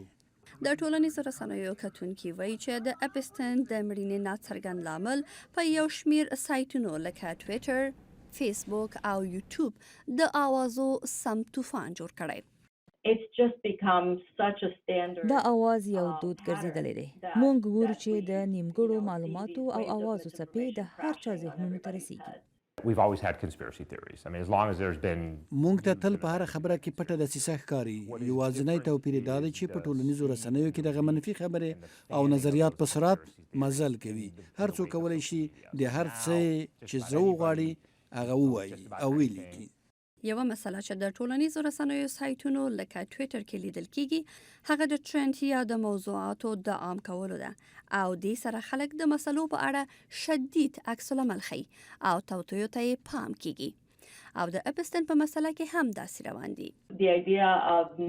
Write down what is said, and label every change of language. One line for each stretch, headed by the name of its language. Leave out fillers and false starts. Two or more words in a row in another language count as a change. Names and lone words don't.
Pashto: د ټولنیزو رسنیو کتونکي وایي چې د اپسټن د مړینې ناڅرګند لامل په یو شمیر سایټونو لکه ټویټر، فیسبوک او یوټیوب د آوازو سم طوفان جوړ کړی. دا اواز یو دود ګرځیدلی دی. مونږ ګورو چې د نیمګړو معلوماتو او اوازو څپې د هر چا ذهنونو ته رسیږي.
English: We've always had conspiracy theories. I mean, as long as there's been...
Pashto: مونږ ته تل په هر خبره کې پټه دسیسه ښکاري. یوازینی توپیر دا دی چې په ټولنیزو رسنیو کې دغه منفي خبرې او نظریات په سرعت مزل کوي. هر څوک کولی شي د هر څه چې زړه وغواړي هغه ووایي او ولیکي. یوه مسله چې د ټولنیزو رسنیو سایټونو لکه ټویټر کې لیدل کیږي هغه د ټرند یا د موضوعاتو د عام کولو ده او دې سره خلک د مسلو په اړه شدید عکس العمل ښیي او توطیو ته یې پام کیږي او د اپسټن په مسله کې هم داسې روان دي.